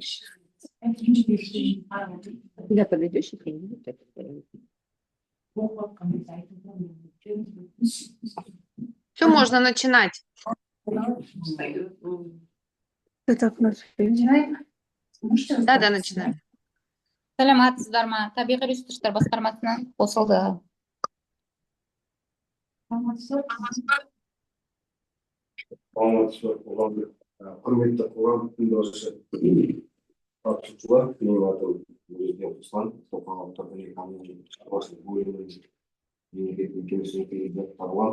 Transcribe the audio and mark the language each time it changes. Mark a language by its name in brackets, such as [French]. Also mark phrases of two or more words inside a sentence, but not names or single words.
[Russian] Когда подойдешь, и приедет, это сделает. Все, можно начинать. начинаем. Да, начинаем. [Kazakh] Саламатсыздар ма? Табиғи ресурстар басқармасынан қосылды. Құрметті қоғам тыңдаушы қатысушылар, менің атым Өзбек Руслан, қоғамдық экономика шаруашылық бөлімінің мемлекеттік мекемесінің президенті Тарлан.